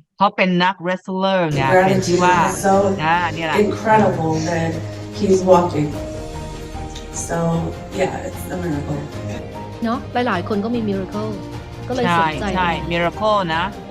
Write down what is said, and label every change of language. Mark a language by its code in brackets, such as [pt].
[th] เขาเป็นนัก wrestler ไงเป็นที่ว่าเนี่ยแหละ [en] incredible that he's walking. So yeah, it's a miracle. [th] เนาะหลายๆคนก็มี miracle ก็เลยสนใจ ใช่ miracle นะ